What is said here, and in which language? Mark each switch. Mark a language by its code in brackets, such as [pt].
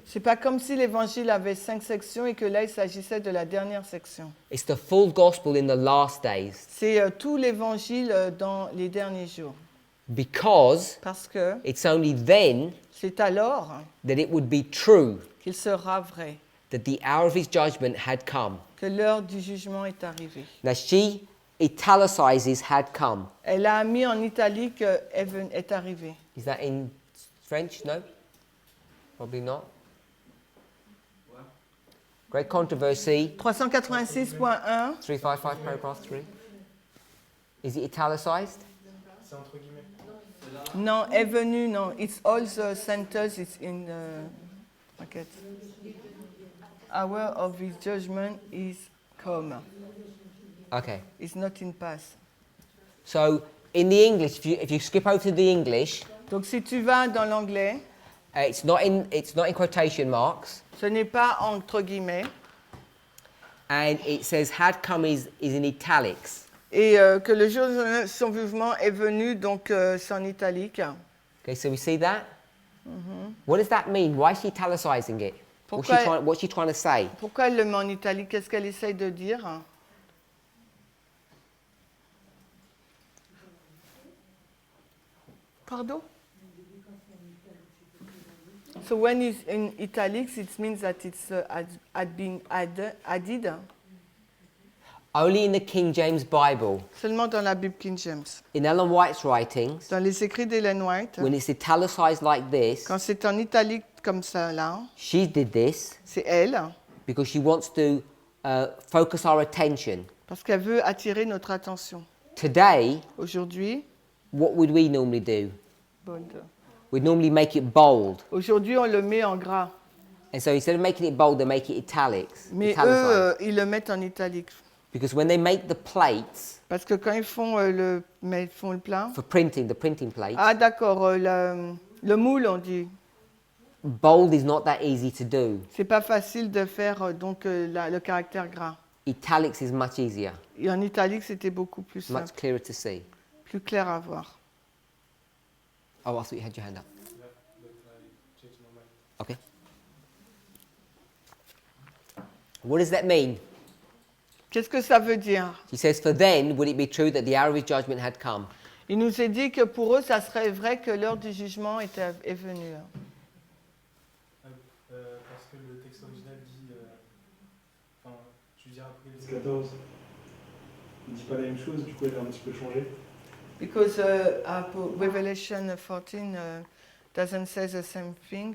[fr] C'est pas comme si l'évangile avait 5 sections et que là il s'agissait de la dernière section. [en] It's the full gospel in the last days. [fr] C'est tout l'évangile dans les derniers jours. [en] Because [fr] Parce que [en] it's only then [fr] c'est alors [en] that it would be true [fr] qu'il sera vrai [en] that the hour of his judgment had come. [fr] que l'heure du jugement est arrivée. [en] Now she italicizes had come. [fr] Elle a mis en italique est arrivé. [en] Is that in French? No? Probably not. Great controversy. 386.1, 355 paragraph 3. Is it italicized? [fr] C'est entre guillemets. non, est venu, non. [en] It's all the sentence, it's in the bracket. Hour of his judgment is come. Okay. It's not in past. So in the English, if you skip over to the English, [fr] Donc si tu vas dans l'anglais, [en] It's not in quotation marks, [fr] Ce n'est pas entre guillemets. [en] and it says had come is in italics. [fr] Et que le jour de son mouvement est venu, donc c'est en italique. [en] Okay, so we see that. What does that mean? Why is she italicizing it? [fr] Pourquoi- [en] What's she trying to say? [fr] Pourquoi elle le met en italique? Qu'est-ce qu'elle essaye de dire? Pardon? [en] So when it's in italics, it means that it's had been added. Only in the King James Bible, [fr] Seulement dans la Bible King James. [en] in Ellen White's writings, [fr] Dans les écrits d'Ellen White, [en] when it's italicized like this, [fr] quand c'est en italique comme ça, là, [en] she did this [fr] c'est elle, [en] because she wants to focus our attention. [fr] parce qu'elle veut attirer notre attention. [en] Today, [fr] Aujourd'hui, [en] what would we normally do? bold. We'd normally make it bold. [fr] Aujourd'hui, on le met en gras. [en] And so instead of making it bold, they make it italics. [fr] Mais [en] italicized. [fr] eux, ils le mettent en italique. [en] Because when they make the plates [fr] Parce que quand ils font le plein. [en] for printing, the printing plates, [fr] Ah, d'accord, le moule, on dit. [en] bold is not that easy to do. [fr] C'est pas facile de faire le caractère gras. [en] Italics is much easier, [fr] Et en italique, c'était beaucoup plus [en] much [fr] simple, [en] clearer to see. [fr] plus clair à voir. [en] Oh, I thought you had your hand up. Yeah, but I changed my mind. Okay. What does that mean? [fr] Qu'est-ce que ça veut dire? [en] She says, for then would it be true that the hour of his judgment had come? [fr] Il nous est dit que pour eux, ça serait vrai que l'heure du jugement est venue. Parce que le texte original dit. Enfin, je veux dire, après les 14, il ne dit pas la même chose, du coup, elle a un petit peu changé. [en] Because Revelation 14 doesn't say the same thing.